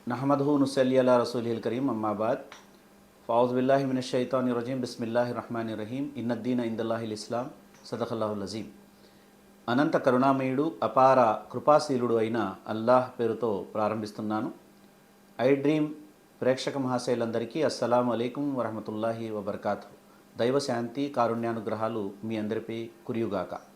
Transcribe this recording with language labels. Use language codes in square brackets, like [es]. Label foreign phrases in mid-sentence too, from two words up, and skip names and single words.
[ar] نحمده ونصلي على الرسول الكريم أما بعد فأعوذ بالله من الشيطان الرجيم بسم الله الرحمن الرحيم إن الدين عند الله الإسلام صدق الله العظيم. [te] అనంత కరుణామయుడు అపార కృపాశీలుడు అయిన అల్లాహ్ పేరుతో ప్రారంభిస్తున్నాను. ఐ డ్రీమ్ ప్రేక్షక మహాశయులందరికీ [ar] السلام عليكم ورحمة الله وبركاته. [te] దైవ శాంతి కారుణ్యానుగ్రహాలు మీ అందరిపై కురియుగాక.